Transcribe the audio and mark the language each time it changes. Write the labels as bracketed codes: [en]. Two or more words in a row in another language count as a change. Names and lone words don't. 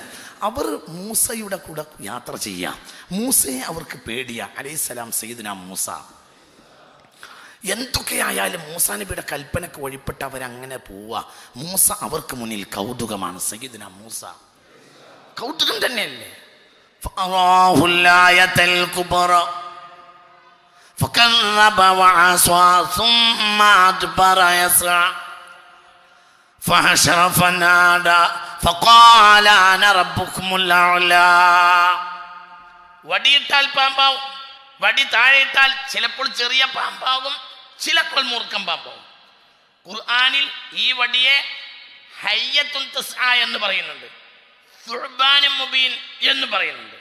[ml] അവർ മൂസയുടെ കൂടെ യാത്ര ചെയ്യാം. മൂസയെ അവർക്ക് പേടിയാ അലൈഹിസ്സലാം. സയ്യിദുനാ മൂസ എന്തൊക്കെയായാലും മൂസാ നബിയുടെ കൽപ്പനക്ക് വഴിപ്പെട്ട് അവരങ്ങനെ പോവുക. മൂസ അവർക്ക് മുന്നിൽ കൗതുകമാണ്. സയ്യിദുനാ മൂസ കൗതുകം തന്നെയല്ലേ. [ar] فكذب وعصى ثم أدبر يسعى فحشر فنادى فقال أنا ربكم الأعلى. [ml] വടിയിട്ടാൽ പാമ്പാവും, വടി താഴെയിട്ടാൽ ചിലപ്പോൾ ചെറിയ പാമ്പാകും, ചിലപ്പോൾ മൂർഖം പാമ്പാവും. ഖുർആനിൽ ഈ വടിയെ [ar] حية تسعى [ml] എന്ന് പറയുന്നുണ്ട്, [ar] ثعبان مبين [ml] എന്ന് പറയുന്നുണ്ട്.